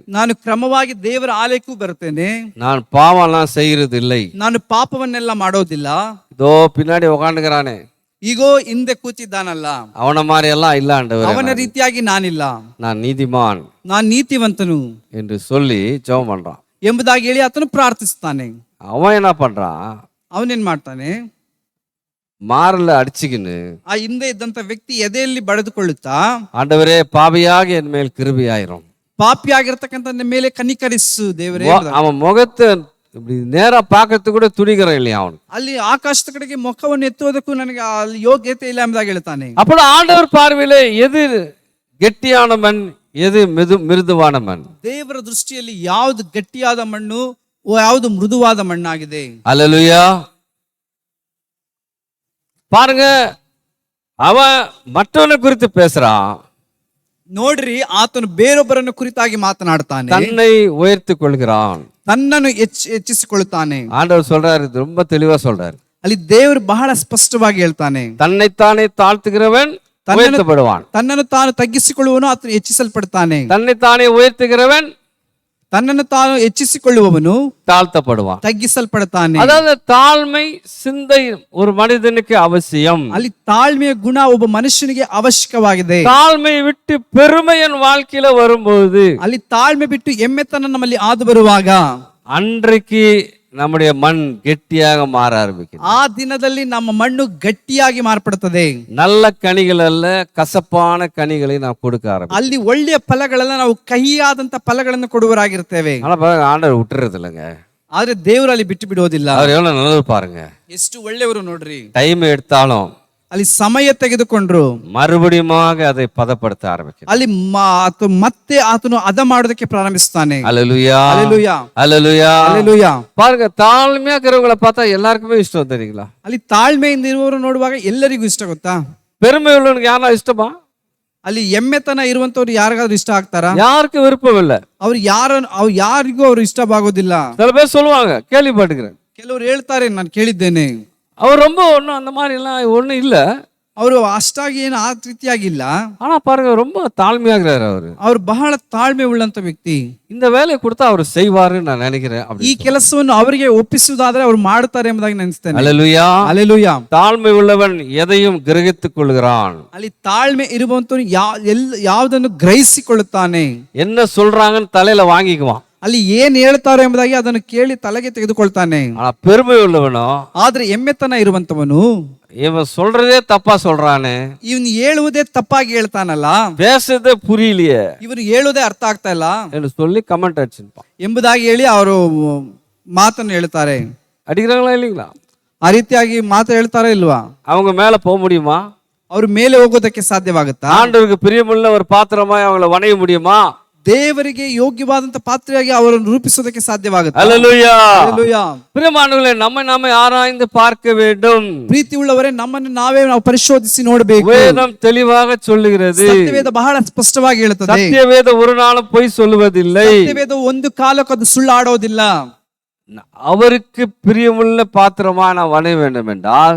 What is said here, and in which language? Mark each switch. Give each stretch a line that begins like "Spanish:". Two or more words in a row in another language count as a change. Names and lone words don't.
Kannada: ನಾನು ಕ್ರಮವಾಗಿ ದೇವರ ಆಲಯಕ್ಕೂ ಬರ್ತೇನೆ,
Tamil: நான் பாவம்லாம் செய்யறது இல்லை,
Kannada: ನಾನು ಪಾಪವನ್ನೆಲ್ಲ ಮಾಡೋದಿಲ್ಲ,
Tamil: இதோ பின்னாடி உட்காந்துக்கிறானே,
Kannada: ಈಗೋ ಹಿಂದೆ ಕೂತಿದ್ದಾನಲ್ಲ,
Tamil: அவன மாதிரி எல்லாம் இல்ல ஆண்டவரே,
Kannada: ಅವನ ರೀತಿಯಾಗಿ ನಾನಿಲ್ಲ,
Tamil: நான் நீதிமான்
Kannada: ನಾನು ನೀತಿವಂತನು
Tamil: என்று சொல்லி ஜெபம் பண்றான்.
Kannada: ಎಂಬುದಾಗಿ ಹೇಳಿ ಆತನು ಪ್ರಾರ್ಥಿಸ್ತಾನೆ.
Tamil: அவன் என்ன பண்றான்?
Kannada: ಅವನೇನ್ ಮಾಡ್ತಾನೆ?
Tamil: மாறல அடிச்சுக்கின்னு
Kannada: ಆ ಹಿಂದೆ ಇದ್ದಂತ ವ್ಯಕ್ತಿ ಎದೆಯಲ್ಲಿ ಬಡಿದುಕೊಳ್ಳುತ್ತಾ,
Tamil: ஆண்டவரே, பாவியாக என் மேல் கிருபையாயிரும்,
Kannada: ಪಾಪಿಯಾಗಿರ್ತಕ್ಕಂಥ ಮೇಲೆ ಕನಿಕರಿಸು ದೇವರೇ.
Tamil: அவன் முகத்தை இப்படி நேரா பார்க்கறதுக்கு கூட துணிகரம் இல்லையா அவனுக்கு.
Kannada: ಅಲ್ಲಿ ಆಕಾಶದ ಕಡೆಗೆ ಮುಖವನ್ನು ಎತ್ತುವುದಕ್ಕೂ ನನಗೆ ಅಲ್ಲಿ ಯೋಗ್ಯತೆ ಇಲ್ಲ ಎಂಬುದಾಗಿ ಹೇಳ್ತಾನೆ.
Tamil: அப்போ ஆண்டவர் பார்வையில எது கெட்டியான மண், எது மிருதுவான மண்?
Kannada: ದೇವರ ದೃಷ್ಟಿಯಲ್ಲಿ ಯಾವುದು ಗಟ್ಟಿಯಾದ ಮಣ್ಣು, ಯಾವುದು ಮೃದುವಾದ ಮಣ್ಣಾಗಿದೆ.
Tamil: அல்லேலூயா. பாருங்க, அவன் மற்றவனை குறித்து பேசுறான்.
Kannada: ನೋಡ್ರಿ, ಆತನು ಬೇರೊಬ್ಬರನ್ನು ಕುರಿತಾಗಿ ಮಾತನಾಡ್ತಾನೆ,
Tamil: தன்னை உயர்த்தி கொள்கிறான்,
Kannada: ತನ್ನನ್ನು ಹೆಚ್ಚಿಸಿಕೊಳ್ಳುತ್ತಾನೆ.
Tamil: ஆண்டவர் சொல்றாரு, இது ரொம்ப தெளிவா சொல்றாரு.
Kannada: ಅಲ್ಲಿ ದೇವರು ಬಹಳ ಸ್ಪಷ್ಟವಾಗಿ ಹೇಳ್ತಾನೆ,
Tamil: தன்னைத்தானே தாழ்த்துகிறவன் உயர்த்தப்படுவான்,
Kannada: ತನ್ನನ್ನು ತಾನು ತಗ್ಗಿಸಿಕೊಳ್ಳುವನು ಆತನು ಹೆಚ್ಚಿಸಲ್ಪಡ್ತಾನೆ,
Tamil: தன்னைத்தானே உயர்த்துகிறவன்
Kannada: ತನ್ನನ್ನು ತಾನು ಹೆಚ್ಚಿಸಿಕೊಳ್ಳುವವನು
Tamil: தாழ்த்தப்படுவான்,
Kannada: ತಗ್ಗಿಸಲ್ಪಡ್ತಾನೆ.
Tamil: அதாவது தாழ்மை சிந்தை ஒரு மனிதனுக்கு அவசியம்.
Kannada: ಅಲ್ಲಿ ತಾಳ್ಮೆಯ ಗುಣ ಒಬ್ಬ ಮನುಷ್ಯನಿಗೆ ಅವಶ್ಯಕವಾಗಿದೆ.
Tamil: தாழ்மை விட்டு பெருமையின் வாழ்க்கையில வரும்போது,
Kannada: ಅಲ್ಲಿ ತಾಳ್ಮೆ ಬಿಟ್ಟು ಎಮ್ಮೆತನ ನಮ್ಮಲ್ಲಿ ಆದು ಬರುವಾಗ
Tamil: அன்றைக்கு நம்முடைய மண் கெட்டியாக மாற ஆரம்பிக்கும்.
Kannada: ಆ ದಿನದಲ್ಲಿ ನಮ್ಮ ಮಣ್ಣು ಗಟ್ಟಿಯಾಗಿ ಮಾರ್ಪಡುತ್ತದೆ.
Tamil: நல்ல கனிகள் அல்ல, கசப்பான கனிகளை நாம் கொடுக்க ஆரம்பிக்கும்.
Kannada: ಅಲ್ಲಿ ಒಳ್ಳೆಯ ಫಲಗಳೆಲ್ಲ ನಾವು ಕಹಿಯಾದಂತ ಫಲಗಳನ್ನು ಕೊಡುವರಾಗಿರ್ತೇವೆ.
Tamil: ஆனா பாருங்க, ஆண்டவர் விட்டுறது இல்லைங்க.
Kannada: ಆದ್ರೆ ದೇವರು ಅಲ್ಲಿ ಬಿಟ್ಟು ಬಿಡೋದಿಲ್ಲ.
Tamil: அவர் எவ்வளவு நல்லது பாருங்க.
Kannada: ಎಷ್ಟು ಒಳ್ಳೆಯವರು ನೋಡ್ರಿ.
Tamil: டைம் எடுத்தாலும்
Kannada: ಅಲ್ಲಿ ಸಮಯ ತೆಗೆದುಕೊಂಡ್ರು
Tamil: மறுபடியும் அதை பதப்படுத்த ஆரம்பிக்கும்.
Kannada: ಅಲ್ಲಿ ಮತ್ತೆ ಆತನು ಅದ ಮಾಡೋದಕ್ಕೆ ಪ್ರಾರಂಭಿಸ್ತಾನೆ.
Tamil: அல்லேலூயா. அல்லேலூயா. அல்லேலூயா. அல்லேலೂயா. பாருங்க, தாழ்மையா இருக்கிறவங்களை பார்த்தா எல்லாருக்குமே இஷ்டம், தெரியுங்களா?
Kannada: ಅಲ್ಲಿ ತಾಳ್ಮೆಯಿಂದ ಇರುವವರು ನೋಡುವಾಗ ಎಲ್ಲರಿಗೂ ಇಷ್ಟ ಗೊತ್ತಾ?
Tamil: பெருமை உள்ளவனுக்கு யாரா இஷ்டமா?
Kannada: ಅಲ್ಲಿ ಎಮ್ಮೆತನ ಇರುವಂತವ್ರು ಯಾರಿಗಾದ್ರೂ ಇಷ್ಟ ಆಗ್ತಾರಾ?
Tamil: யாருக்கும் விருப்பம் இல்ல.
Kannada: ಅವ್ರು ಯಾರಿಗೂ ಅವ್ರು ಇಷ್ಟವಾಗೋದಿಲ್ಲ.
Tamil: சில பேர் சொல்லுவாங்க, கேள்விப்பட்டுக்கிறேன்,
Kannada: ಕೆಲವರು ಹೇಳ್ತಾರೆ, ನಾನು ಕೇಳಿದ್ದೇನೆ,
Tamil: அவர் ரொம்ப ஒன்றும் அந்த மாதிரி எல்லாம் ஒன்றும் இல்ல,
Kannada: ಅವರು ಅಷ್ಟಾಗಿ ಏನು ಆ ರೀತಿಯಾಗಿಲ್ಲ.
Tamil: ஆனா பாருங்க ரொம்ப தாழ்மையாகிறாரு அவரு.
Kannada: ಅವರು ಬಹಳ ತಾಳ್ಮೆ ಉಳ್ಳಂತ ವ್ಯಕ್ತಿ.
Tamil: இந்த வேலையை கொடுத்தா அவர் செய்வாருன்னு நான் நினைக்கிறேன்.
Kannada: ಈ ಕೆಲಸವನ್ನು ಅವರಿಗೆ ಒಪ್ಪಿಸುವುದಾದ್ರೆ ಅವ್ರು ಮಾಡ್ತಾರೆ ಎಂಬುದಾಗಿ ನೆನೆಸ್ತೇನೆ.
Tamil: அல்லேலூயா.
Kannada: ಹಲ್ಲೆಲೂಯಾ.
Tamil: தாழ்மை உள்ளவன் எதையும் கிரகித்துக் கொள்கிறான்.
Kannada: ಅಲ್ಲಿ ತಾಳ್ಮೆ ಇರುವಂತವನು ಯಾವುದನ್ನು ಗ್ರಹಿಸಿಕೊಳ್ಳುತ್ತಾನೆ.
Tamil: என்ன சொல்றாங்கன்னு தலையில வாங்கிக்குவான்.
Kannada: ಅಲ್ಲಿ ಏನ್ ಹೇಳ್ತಾರೆ ಎಂಬುದಾಗಿ ಅದನ್ನು ಕೇಳಿ ತಲೆಗೆ ತೆಗೆದುಕೊಳ್ತಾನೆ.
Tamil: ஆனா பெருமை உள்ளவனோ,
Kannada: ಆದ್ರೆ ಎಮ್ಮೆತನ ಇರುವಂತವನು,
Tamil: இவன் சொல்றதே தப்பா சொல்றானே,
Kannada: ಇವನು ಹೇಳುವುದೇ ತಪ್ಪಾಗಿ ಹೇಳ್ತಾನಲ್ಲ,
Tamil: பேசுறதே புரியலையே
Kannada: ಇವನು ಹೇಳುವುದೇ ಅರ್ಥ ಆಗ್ತಾ ಇಲ್ಲ
Tamil: என்று சொல்லி கமெண்ட் அடிச்சிருப்பான்.
Kannada: ಎಂಬುದಾಗಿ ಹೇಳಿ ಅವರು ಮಾತನ್ನು ಹೇಳ್ತಾರೆ.
Tamil: அடிக்கிறாங்களா இல்லைங்களா?
Kannada: ಆ ರೀತಿಯಾಗಿ ಮಾತು ಹೇಳ್ತಾರ ಇಲ್ವಾ?
Tamil: அவங்க மேல போக முடியுமா?
Kannada: ಅವ್ರ ಮೇಲೆ ಹೋಗೋದಕ್ಕೆ ಸಾಧ್ಯವಾಗುತ್ತಾ?
Tamil: ஆண்டவருக்கு பிரியமுள்ள ஒரு பாத்திரமாய் அவங்கள வணைய முடியுமா?
Kannada: ದೇವರಿಗೆ ಯೋಗ್ಯವಾದಂತ ಪಾತ್ರೆಯಾಗಿ ಅವರನ್ನು ರೂಪಿಸೋದಕ್ಕೆ ಸಾಧ್ಯವಾಗುತ್ತೆ.
Tamil: அல்லேலூயா.
Kannada: ಹಲ್ಲೆಲೂಯಾ.
Tamil: பிரியமானவர்களே, நம்மை ஆராய்ந்து பார்க்க வேண்டும்.
Kannada: ಪ್ರೀತಿ ಉಳ್ಳವರೇ, ನಮ್ಮನ್ನು ನಾವು ಪರಿಶೋಧಿಸಿ ನೋಡಬೇಕು.
Tamil: வேதம் தெளிவாக சொல்லுகிறது.
Kannada: ಸತ್ಯವೇದ ಬಹಳ ಸ್ಪಷ್ಟವಾಗಿ ಹೇಳುತ್ತದೆ.
Tamil: சத்தியவேத ஒரு நாளும் பொய் சொல்லுவதில்லை.
Kannada: ಸತ್ಯವೇದ ಒಂದು ಕಾಲಕ್ಕೂ ಅದು ಸುಳ್ಳಾಡೋದಿಲ್ಲ.
Tamil: அவருக்கு பிரியமுள்ள பாத்திரமா நான் வணைய வேண்டும் என்றால்,